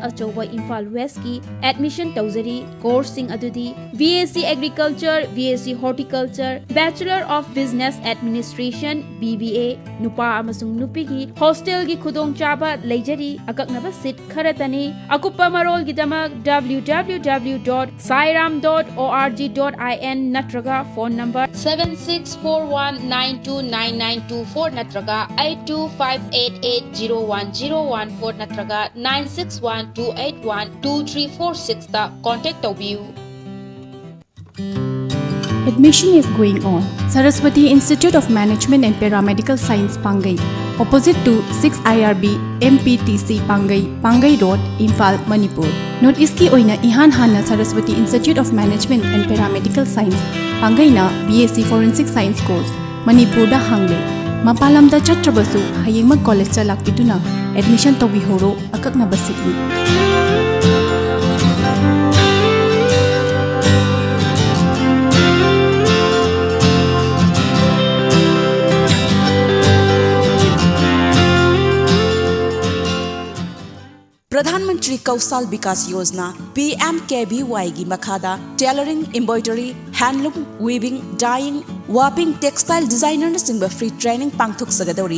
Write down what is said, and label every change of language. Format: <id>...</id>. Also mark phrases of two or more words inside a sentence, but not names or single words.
<mni>Achoba Imphal West ki admission tauzari coursing adudi</mni> <en>BSc Agriculture, BSc Horticulture, Bachelor of Business Administration BBA</en> <mni>Nupa amasung nupi ki hostel gi khudong chaba leijari akaknaba seat kharatani akupa marol gi damak www.sairam.org.in natraga</mni> <en>phone number</en> <mni>7641929924 natraga 8258801014 natraga 9612812346 ta contact taubiu.</mni> <en>Admission is going on. Saraswati Institute of Management and Paramedical Science Pangai, opposite to 6 IRB MPTC Pangai, Pangai Road, Imphal, Manipur.</en> <mni>North East ki oina ihan hana Saraswati Institute of Management and Paramedical Science Pangai na</mni> <en>BSc Forensic Science course</en> <mni>Manipur da hangle. Mapalam da chatrabasu hayeng mag college cha lakituna admission tobi horo akakna basitni. प्रधानमंत्री कौशल विकास योजना PMKVY ꯒꯤ ꯃꯈꯥꯗ</mni> <en>tailoring, embroidery, handloom, weaving, dyeing, wapping, textile designer</en> <mni>सिंह</mni> <en>free training</en> <mni>ꯄꯥꯡꯊꯣꯛ ꯁꯒꯗꯧꯔꯤ.</mni>